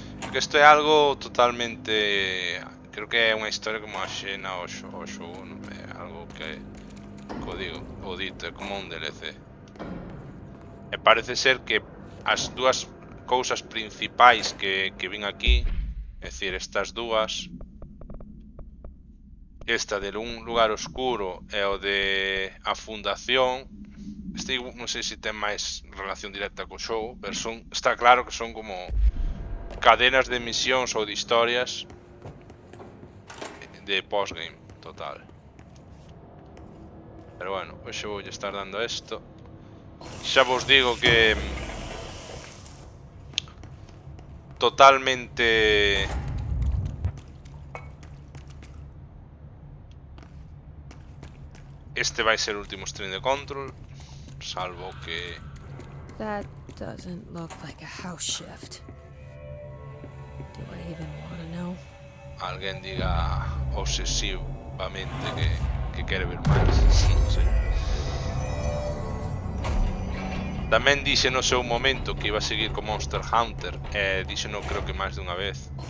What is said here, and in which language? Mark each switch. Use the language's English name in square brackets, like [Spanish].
[Galician] Que isto é algo totalmente... Creo que é unha historia como axena ao xogo, non é algo que digo, o dito, é como un DLC. E parece ser que as dúas cousas principais que vin aquí, é dicir, estas dúas, esta de un lugar oscuro e o de a fundación, este non sei se ten máis relación directa co xogo, pero está claro que son como cadenas de misións ou de historias de postgame total. Pero bueno, hoxe vou estar dando esto. Xa vos digo que totalmente este vai ser o último stream de Control, salvo que [English] That doesn't look like a house shift. Do I even want to know? [Galician] alguén diga obsesivamente que quere ver máis. Non sei. Tamén dixe no seu momento que iba a seguir con Monster Hunter, e dixe no creo que máis dunha vez.